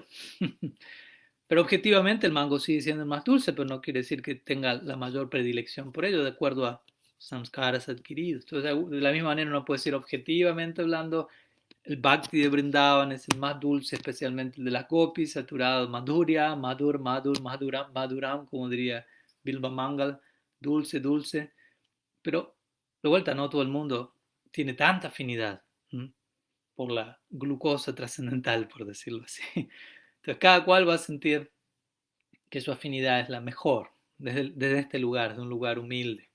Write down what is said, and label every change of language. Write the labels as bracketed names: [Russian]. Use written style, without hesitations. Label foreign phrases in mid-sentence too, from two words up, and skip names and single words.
[Spanish] Pero objetivamente el mango sigue siendo el más dulce, pero no quiere decir que tenga la mayor predilección por ello, de acuerdo a samskaras adquiridos. Entonces, de la misma manera uno puede decir objetivamente hablando, el bhakti de Vrindavan es el más dulce, especialmente el de las gopis, saturado [Sanskrit] madhurya, maduram, maduram, [Spanish] como diría Bilba Mangal, dulce, dulce. Pero de vuelta, no todo el mundo tiene tanta afinidad por la glucosa trascendental, por decirlo así. Entonces cada cual va a sentir que su afinidad es la mejor desde este lugar, de un lugar humilde.